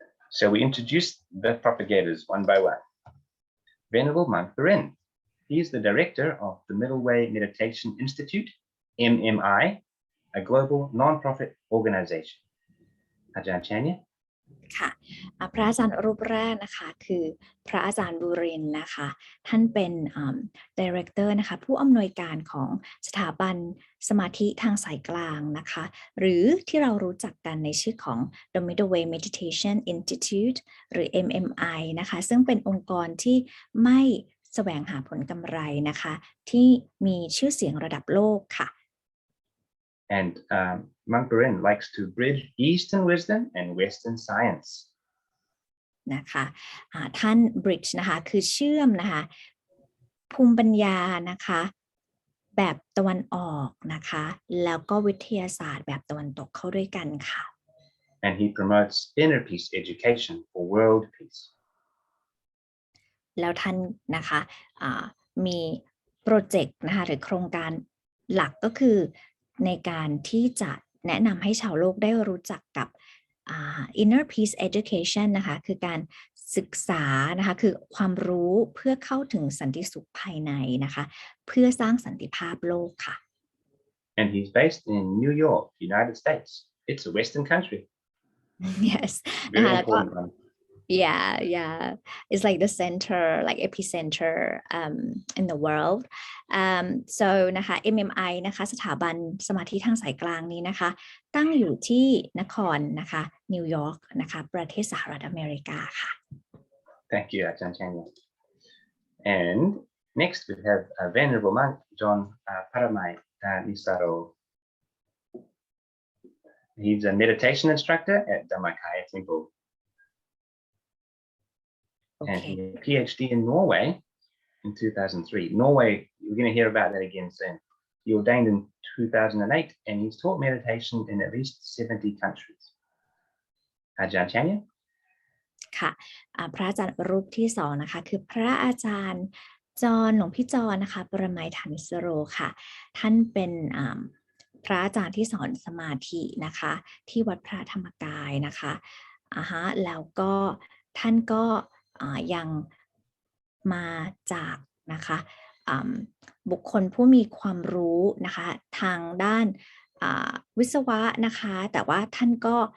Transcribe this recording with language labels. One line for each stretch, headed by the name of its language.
English: So we introduce the propagators one by one. Venerable Monk Burin. He is the director of the Middle Way Meditation Institute, MMI, a global non-profit organization. Aj.Andre.
Thai: ค่ะพระอาจารย์รูปแรกนะคะคือพระอาจารย์บุรินทร์นะคะท่านเป็นDirector นะคะผู้อำนวยการของสถาบันสมาธิทางสายกลางนะคะหรือที่เรารู้จักกันในชื่อของ The Middle Way Meditation Institute หรือ MMI นะคะซึ่งเป็นองค์กรที่ไม่แสวงหาผลกำไรนะคะที่มีชื่อเสียงระดับโลกค่ะ
English: And Monk Burin likes to bridge Eastern wisdom and Western science.
Thai: นะคะท่าน bridge นะคะคือเชื่อมนะคะภูมิปัญญานะคะแบบตะวันออกนะคะแล้วก็วิทยาศาสตร์แบบตะวันตกเข้าด้วยกันค่ะ
English: And he promotes inner peace education for world peace.
Thai: แล้วท่านนะคะมีโปรเจกต์นะคะหรือโครงการหลักก็คือในการที่จะแนะนำให้ชาวโลกได้รู้จักกับ
English: inner peace education
Thai: นะคะคือการศึกษานะคะคือความรู้เพื่อเข้าถึงสันติสุขภายในนะคะเพื่อสร้างสันติภาพโลกค่ะ
English: And he's based in New York, United States. It's a Western country. yes Very important one. yeah it's like the center like epicenter in the world so
Thai: นะคะ MMI นะคะสถาบันสมาธิทางสายกลางนี้นะคะตั้งอยู่ที่นครนะคะนิวยอร์กนะคะประเทศสหรัฐอเมริกาค่ะ
English: Thank you, Aj.Andre. And next we have Venerable Monk John Paramai Nisaro. He's a meditation instructor at Dhamma Temple. Okay. And he had a PhD in Norway in 2003. Norway, we're going to hear about that again soon. He ordained in 2008 and he's taught meditation in at least 70 countries. Aj.Andre.
Thai: ค่ะพระอาจารย์รูปที่2นะคะคือพระอาจารย์จรหลวงพี่จรนะคะปรมัยฐานิสโรค่ะท่านเป็นพระอาจารย์ที่สอนสมาธินะคะที่วัดพระธรรมกายนะคะแล้วก็ท่านก็ยังมาจากนะคะบุคคลผู้มีความรู้นะคะทางด้านวิศวะนะคะแต่ว่าท่านก็